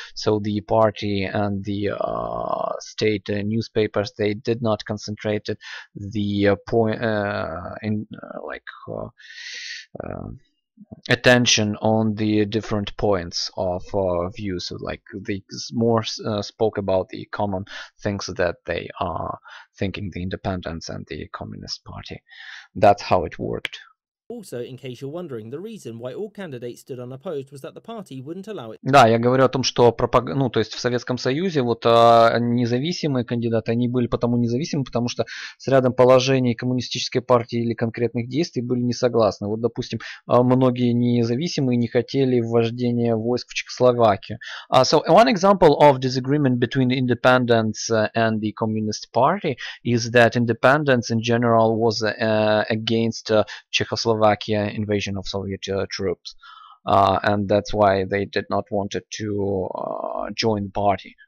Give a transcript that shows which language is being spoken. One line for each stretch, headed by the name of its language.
English: So the party and the state newspapers, they did not concentrate the point in like attention on the different points of views. So like they more spoke about the common things that they are thinking, the independents and the Communist Party. That's how it worked. Also, in case you're wondering, the reason why all candidates stood unopposed was that the party wouldn't allow it.
Russian: Да, я говорю о том, что ну, то есть в Советском Союзе вот независимые кандидаты, они были потому независимы, потому что с рядом положений коммунистической партии или конкретных действий были не согласны. Вот, допустим, многие независимые не хотели ввождения войск в Чехословакию.
English: So one example of disagreement between the independents and the Communist Party is that independents in general was against Czechoslovakia invasion of Soviet troops. And that's why they did not want to join the party.